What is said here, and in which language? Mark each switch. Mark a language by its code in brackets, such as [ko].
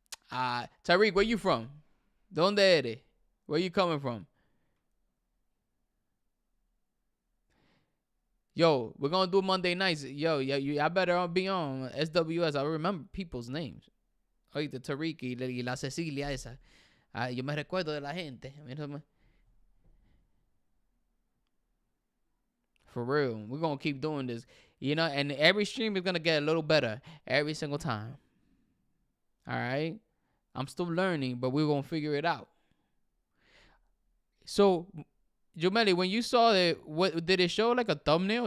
[en] Tariq, where you from? [es] Donde eres? [en] Where you coming from? Yo, we're gonna do Monday nights. Yo, I better be on SWS. I remember people's names. [es] Oíste, Tariq y la Cecilia esa. Yo me recuerdo de la gente. [en] For real. We're going to keep doing this. You know, and every stream is going to get a little better every single time. All right? I'm still learning, but we're going to figure it out. So, Jomeli, when you saw it, what did it show like a thumbnail?